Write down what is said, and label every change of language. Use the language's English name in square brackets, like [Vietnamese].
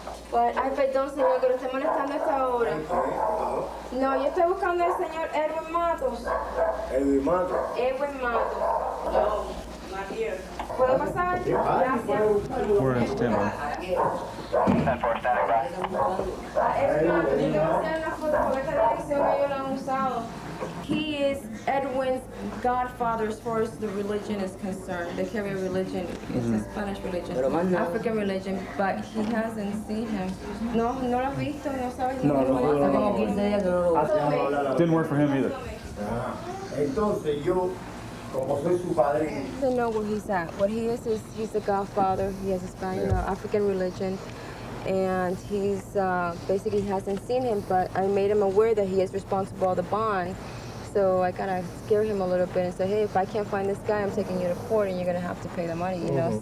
[Spanish] Pues, ay, perdón, señor, que lo estoy molestando a esta hora. No, yo estoy buscando al señor Edwin Matos. Edwin Matos. Edwin Matos. ¿Puedo pasar? Gracias. [English] We're in standby. [Spanish] Edwin Matos, yo te voy a hacer la foto porque esta dirección ellos la han usado. [English] He is Edwin's godfather as far as the religion is concerned. The carry religion is a Spanish religion, African religion, but he hasn't seen him. [Spanish] No, no lo has visto, no sabes. No. [English] Didn't work for him either. [Spanish] Entonces yo, como soy su padrino. [English] I don't know where he's at. What he is he's a godfather. He has a Spanish, African religion. and he's basically hasn't seen him, but I made him aware that he is responsible for the bond. So I kind of scare him a little bit and say, hey, if I can't find this guy, I'm taking you to court and you're going to have to pay the money, you know?